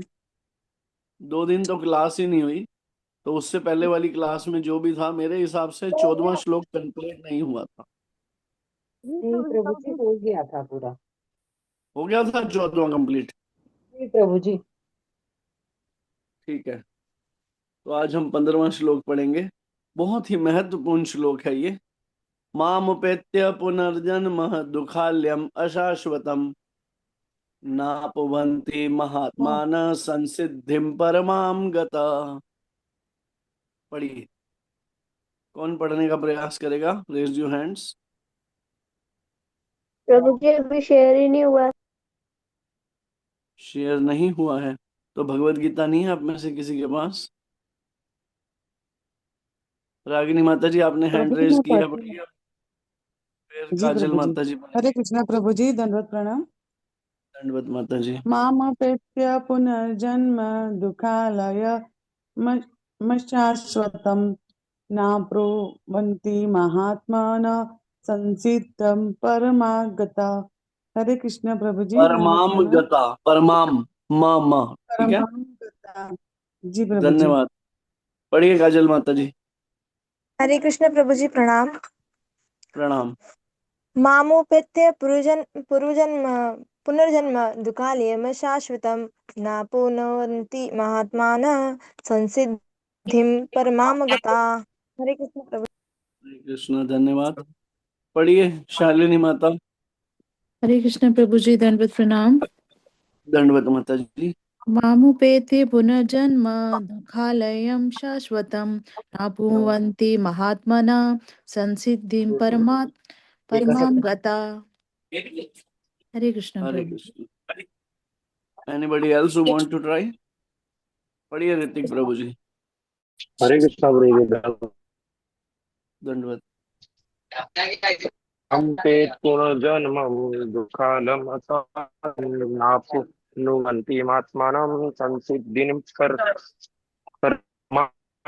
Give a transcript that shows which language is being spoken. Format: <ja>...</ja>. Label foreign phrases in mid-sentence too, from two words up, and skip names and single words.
<hi>2 दिन तो क्लास ही नहीं हुई, तो उससे पहले वाली क्लास में जो भी था मेरे हिसाब से 14वां श्लोक कंप्लीट नहीं हुआ था। नहीं प्रभु जी हो गया था पूरा। हो गया था 14वां कंप्लीट? नहीं प्रभु जी। ठीक है, तो आज हम 15वां श्लोक पढ़ेंगे। बहुत ही महत्वपूर्ण श्लोक है ये।</hi> <sa>मामुपेत्य पुनर्जन्म दुखाल्यम अशाश्वतम नापवन्ति महात्मान संसिद्धिम परमाम गता।</sa> <hi>पढ़िए। कौन पढ़ने का प्रयास करेगा?</hi> <en>raise your hands.</en> <hi>प्रभु जी अभी शेयर ही नहीं हुआ। शेयर नहीं हुआ है तो भगवत गीता नहीं है आप में से किसी के पास? रागिनी माता जी आपने हैंड प्रभु जी रेज मैं किया, पढ़ती हूँ। पढ़िए। फिर जी काजल प्रभु जी। माता जी हरे पढ़ेंगे। कृष्णा प्रभु जी दंडवत प्रणाम। दंडवत माता जी।</hi> <sa>मामपेत्य पुनर्जन्म दुःखालय मशाश्वतं नाप्नुवन्ति महात्मानः संसिद्धं परमागता।</sa> <hi>हरे कृष्णा प्रभु जी दंडवत परमाम प्रणाम। गता, परमाम म ठीक है। परमागता। जी प्रभु जी। धन्यवाद। पढ़िए काजल माता जी। हरे कृष्ण प्रभु जी प्रणाम। प्रणाम।</hi> <sa>मामुपेत्य पुरुजन्म पुनर्जन्म दुःखालयं शाश्वतं नाप्नुवन्ति महात्मानः संसिद्धिं परमां गता।</sa> <hi>हरे कृष्ण प्रभु। हरे कृष्ण। धन्यवाद। पढ़िए शालिनी माता। हरे कृष्ण प्रभु जी दंडवत प्रणाम। दंडवत माता जी।</hi> <sa>मामुपेत्य पुनर्जन्म दुःखालयं शाश्वतं नापुवन्ति महात्मना संसिद्धिं परमां गता।</sa> <hi>हरे कृष्ण हरे प्रभु। कृष्ण।</hi> <en>anybody else who want to try?</en> <hi>पढ़िए ऋतिक प्रभु जी। हरे कृष्णा प्रभु। दंडवत।</hi> <sa>हम पे पुनर्जन्म दुःखालम नाप्नुवन्ति महात्मानं संसिद्धिं परमा।</sa>